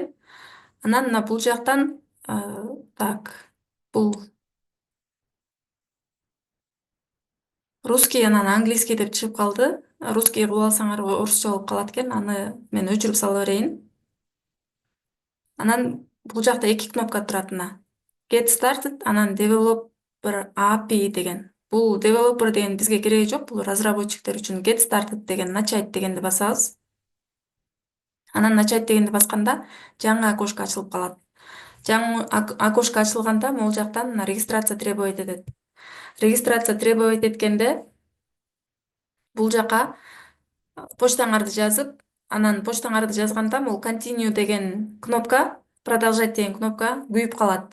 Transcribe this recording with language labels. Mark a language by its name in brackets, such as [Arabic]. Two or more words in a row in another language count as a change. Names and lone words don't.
[Kyrgyz] Анан мына бул жактан так бул русский анан английский деп чыгып калды. Русский кылып алсаңар орусча болуп калат экен. Аны мен өчүрүп сала берейин. Анан бул жакта эки кнопка турат мына. [English] Get started анан developer API деген. [Kyrgyz] Бул developer деген бизге кереги жок. Бул разработчиктер үчүн [English] get started [Kyrgyz] деген начать дегенди басабыз. Анан начать дегенди басканда жаңы окошко ачылып калат. Жаңы окошко ачылганда могул жактан мына [Russian] регистрация требовать [Kyrgyz] этет. [Russian] Регистрация требовать [Kyrgyz] эткенде бул жака почтаңарды жазып, анан почтаңарды жазганда могул continue деген кнопка, продолжать деген кнопка күйүп калат.